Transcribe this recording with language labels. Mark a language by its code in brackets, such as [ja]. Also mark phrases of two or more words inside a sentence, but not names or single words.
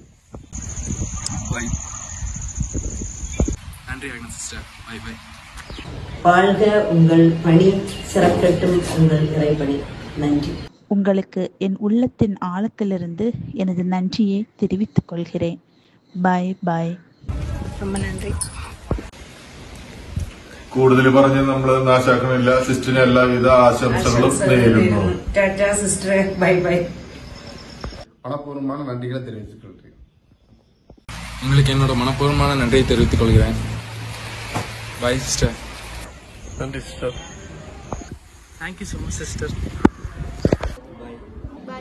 [ta] நன்றி சிஸ்டர். [en] bye bye. [ta] வாழ்க உங்கள் பணி, சிறக்கட்டும் உங்கள் இறைப்பணி. நன்றி. உங்களுக்கு என் உள்ளத்தின் ஆழத்திலிருந்து எனது நன்றியை தெரிவித்துக் கொள்கிறேன். [en] bye bye. [ta] ரொம்ப நன்றி. [ml] കൂടുതൽ പറഞ്ഞ് നമ്മൾ നാശാക്കണില്ല. സിസ്റ്ററിന് എല്ലാവിധ ആശംസകളും നേരുന്നു. ടാറ്റാ സിസ്റ്ററെ. [en] bye bye. [ta] மனப்பூர்வமான நன்றிகளை தெரிவித்துக் கொள்கிறேன். உங்களுக்கு என்னோட மனப்பூர்வமான நன்றியை தெரிவித்துக் கொள்கிறேன். [en] bye sister. [ta] நன்றி சிஸ்டர். [en] thank you so much sister. bye bye.